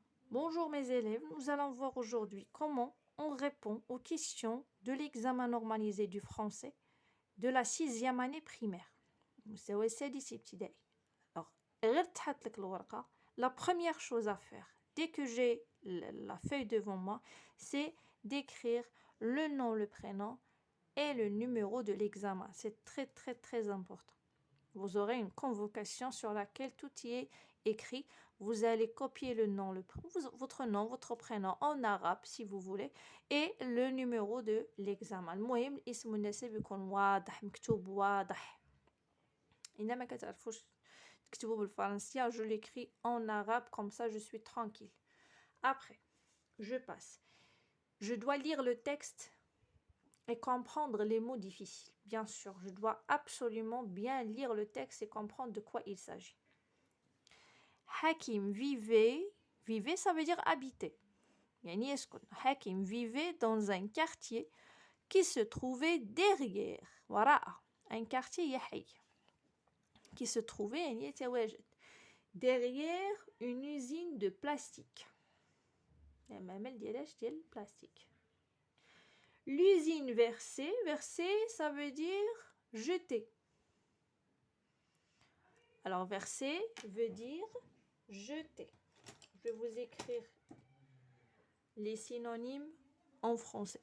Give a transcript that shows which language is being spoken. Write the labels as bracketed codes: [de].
[fr] Bonjour mes élèves, nous allons voir aujourd'hui comment on répond aux questions de l'examen normalisé du français de la 6e année primaire. [ar] مستوى السادس ابتدائي. Alors, غير تحط لك الورقة. [fr] La première chose à faire, dès que j'ai la feuille devant moi, c'est d'écrire le nom, le prénom et le numéro de l'examen. C'est très très très important. Vous aurez une convocation sur laquelle tout y est écrit. Vous allez copier le nom, votre nom, votre prénom en arabe si vous voulez et le numéro de l'examen. [ar] المهم الاسم والنسب يكون واضح مكتوب واضح. إذا ما كتعرفوش تكتبوا بالفرنسية [fr] je l'écris en arabe comme ça je suis tranquille. Après, je passe. Je dois lire le texte et comprendre les mots difficiles. Bien sûr, je dois absolument bien lire le texte et comprendre de quoi il s'agit. Hakim vivait, ça veut dire habiter. [ar] يعني يسكن. [fr] Hakim vivait dans un quartier qui se trouvait derrière. [ar] وراء. [fr] Un quartier يحي. Qui se trouvait [ar] يعني يتواجد. [fr] Derrière une usine de plastique. [ar] المعمل ديالاش ديال plastique. [fr] L'usine versée, ça veut dire jeter. Alors verser veut dire jeter. Je vais vous écrire les synonymes en français.